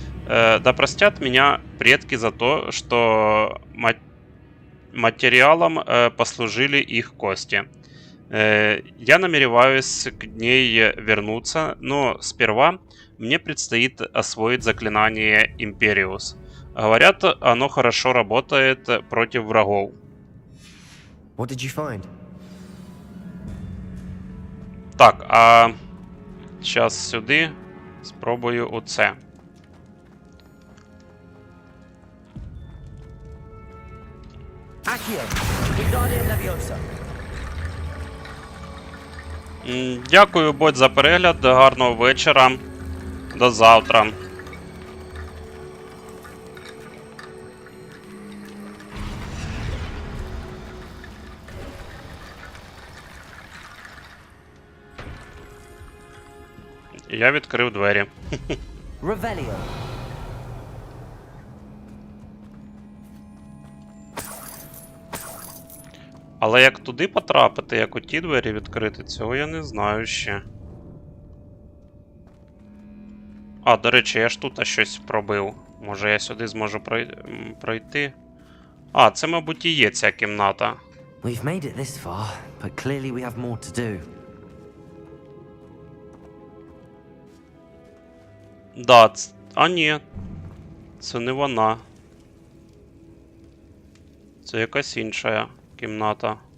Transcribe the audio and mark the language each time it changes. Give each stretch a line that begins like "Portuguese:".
Russian: Да простят меня предки за то, что материалом послужили их кости. Я намереваюсь к ней вернуться, но сперва мне предстоит освоить заклинание Империус. Говорят, оно хорошо работает против врагов.
English: What did you find?
Ukrainian: Так, а зараз сюди спробую оце. Accio. Wingardium Leviosa. Дякую, бот, за перегляд. Гарного вечора. До завтра. Я відкрив двері. Revelio. Але як туди потрапити, як у ті двері відкрити, цього я не знаю ще. А, до речі, я ж тут щось пробив. Може я сюди зможу пройти? А, це, мабуть, і є ця кімната.
English: We've made it this far, but clearly we have more to do.
Ukrainian: Да, а ні. Це не вона. Це якась інша кімната.